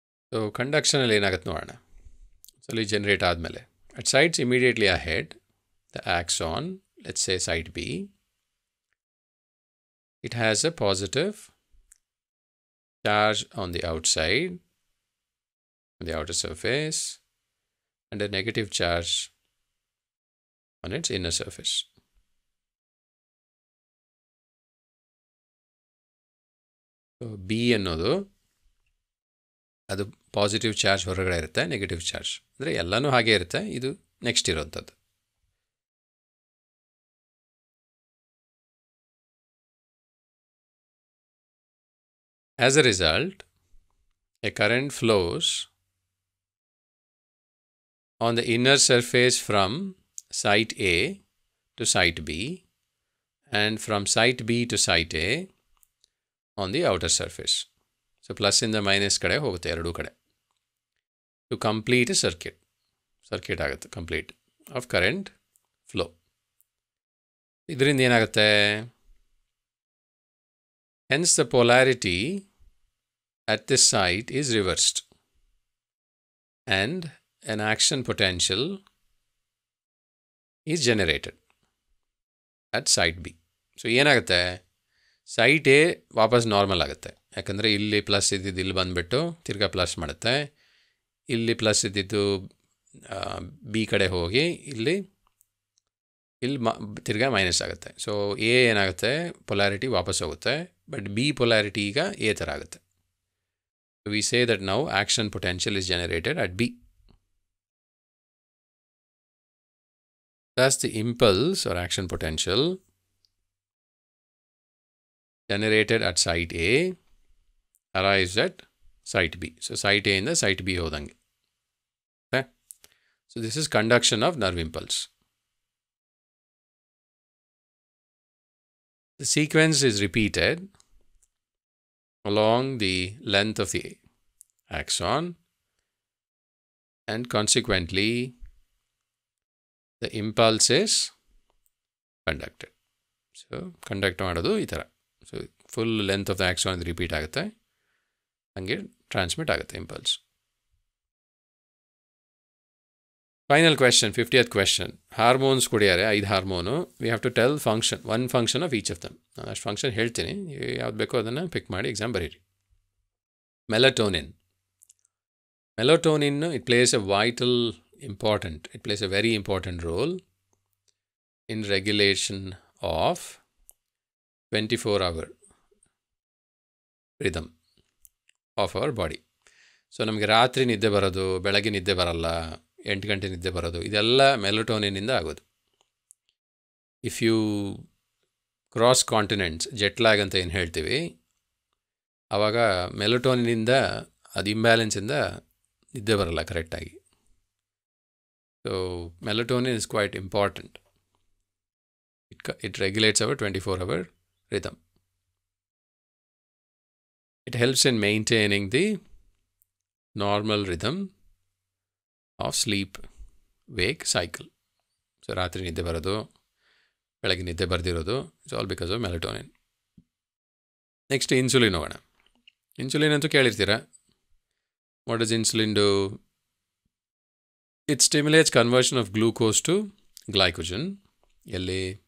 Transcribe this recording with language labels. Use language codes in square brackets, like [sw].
[kn] So conduction alli enagutte nodana. So li generate aadmele [en] at sites immediately ahead, the axon, let's say site B, it has a positive charge on the outside, on the outer surface, and a negative charge on its inner surface. [kn] So B ಅನ್ನೋದು ಅದು positive charge ಹೊರಗಡೆ ಇರುತ್ತೆ, negative charge ಅಂದರೆ ಎಲ್ಲನೂ ಹಾಗೆ ಇರುತ್ತೆ. ಇದು next ಇರೋಂಥದ್ದು. [en] As a result, a current flows on the inner surface from site A to site B, and from site B to site A on the outer surface. [kn] So plus in the minus kade hogutte eradu kade [en] to complete a circuit [kn] agutte, complete of current flow. Idrinda enagutte, [en] hence the polarity at this site is reversed and an action potential is generated at site B. [kn] So ಏನಾಗುತ್ತೆ, site A ವಾಪಸ್ normal ಆಗುತ್ತೆ, ಯಾಕಂದರೆ ಇಲ್ಲಿ plus ಇದ್ದಿದ್ದು ಇಲ್ಲಿ ಬಂದುಬಿಟ್ಟು ತಿರ್ಗಾ plus ಮಾಡುತ್ತೆ, ಇಲ್ಲಿ ಪ್ಲಸ್ ಇದ್ದಿದ್ದು ಬಿ ಕಡೆ ಹೋಗಿ ಇಲ್ಲಿ ತಿರ್ಗಾ ಮೈನಸ್ ಆಗುತ್ತೆ. ಸೊ ಎ ಏನಾಗುತ್ತೆ, ಪೊಲ್ಯಾರಿಟಿ ವಾಪಸ್ ಹೋಗುತ್ತೆ, ಬಟ್ ಬಿ ಪೊಲ್ಯಾರಿಟಿ ಈಗ ಎ ಥರ ಆಗುತ್ತೆ. [en] We say that now action potential is generated at B. Thus the impulse or action potential generated at site A arrives at site B. So site A in the site B hodange. Okay? So this is conduction of nerve impulse. The sequence is repeated along the length of the axon, and consequently the impulse is conducted. [kn] So conduct ಮಾಡೋದು ಈ ಥರ. [en] So full length of the axon [kn] repeat ಆಗುತ್ತೆ, ಹಂಗೆ transmit ಆಗುತ್ತೆ impulse. [en] Final question, 50th question. [kn] Hormones ಕೊಡಿಯಾರೆ, 5 hormone. [en] We have to tell function, one function of each of them. [kn] ನಾನು ಅಷ್ಟು function ಹೇಳ್ತೀನಿ, ಯಾವ್ದು ಬೇಕೋ ಅದನ್ನು ಪಿಕ್ ಮಾಡಿ ಎಕ್ಸಾಮ್ ಬರೀರಿ. [en] Melatonin. Melatonin, it plays a very important role in regulation of 24-hour rhythm of our body. [kn] So ನಮಗೆ ರಾತ್ರಿ ನಿದ್ದೆ ಬರೋದು, ಬೆಳಗ್ಗೆ ನಿದ್ದೆ ಬರಲ್ಲ, 8 ಗಂಟೆ ನಿದ್ದೆ ಬರೋದು, ಇದೆಲ್ಲ ಮೆಲಟೋನಿನಿಂದ ಆಗೋದು. [en] if you cross continents, [kn] jet lag ಅಂತ ಏನು ಹೇಳ್ತೀವಿ, ಆವಾಗ ಮೆಲಟೋನಿನಿಂದ ಅದು ಇಂಬ್ಯಾಲೆನ್ಸಿಂದ ನಿದ್ದೆ ಬರಲ್ಲ ಕರೆಕ್ಟಾಗಿ. [en] So melatonin is quite important. It regulates our 24-hour rhythm. It helps in maintaining the normal rhythm of sleep-wake cycle. [kn] So, ರಾತ್ರಿ ನಿದ್ದೆ ಬರೋದು, ಬೆಳಗ್ಗೆ ನಿದ್ದೆ ಬರ್ದಿರೋದು, [en] It's all because of melatonin. [kn] Next insulin ಹೋಗೋಣ. ಇನ್ಸುಲಿನ್ ಅಂತೂ ಕೇಳಿರ್ತೀರ. [en] What does insulin do? It stimulates conversion of glucose to glycogen. [kn] ಎಲ್ಲಿ?